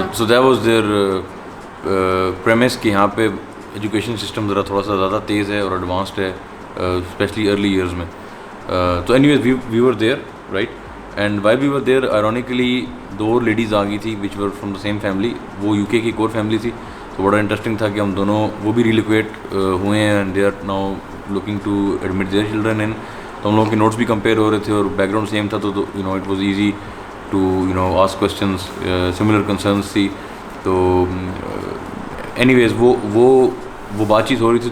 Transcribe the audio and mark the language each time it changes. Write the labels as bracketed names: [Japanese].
[English] so that was their premise [Urdu] کہ یہاں پہ ایجوکیشن سسٹم ذرا تھوڑا سا زیادہ تیز ہے اور ایڈوانسڈ ہے, اسپیشلی ارلی ایئرز میں. [English] تو anyways we were there, right. And why we were there ironically 2 ladies [Urdu] آ گئی تھی [English] Which were from the same family. [Urdu] وہ UK کی کور فیملی تھی. تو بڑا انٹرسٹنگ تھا کہ ہم دونوں, وہ بھی ریلوکیٹ ہوئے ہیں [English] And they are now looking to admit their children in. [Urdu] تو ہم لوگوں کے نوٹس بھی کمپیئر ہو رہے تھے اور بیک گراؤنڈ سیم تھا. تو [English] it was easy to ask questions, [Urdu] similar concerns تھی. تو اینی ویز وہ بات چیت ہو رہی تھی.